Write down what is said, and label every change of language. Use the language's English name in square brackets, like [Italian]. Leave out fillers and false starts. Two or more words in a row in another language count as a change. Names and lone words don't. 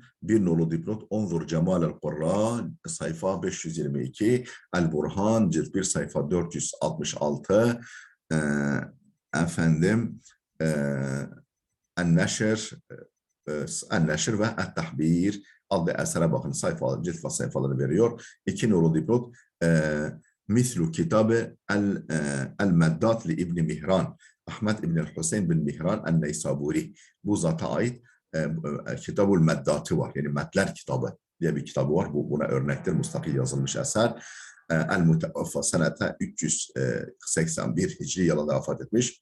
[Turkish] Bir nolu dipnot Onzur Cemal el-Kurra sayfa 522, El-Burhan cilt 1 sayfa 466. النشر النشر ve التحبير adlı esere bakın sayfaları, cilt ve sayfaları veriyor. 2 nolu dipnot [Arabic] مثل كتاب المدات لابن مهران [Turkish] Ahmet İbn Hüseyin bin Mihran el-Neysaburi. Bu zata ait Kitabul Meddatı var. Yani Metler kitabı diye bir kitabı var. Buna örnektir. Mustakil yazılmış eser. [Arabic] المتوفى سنة [Turkish] 381 Hicri yılında vefat etmiş.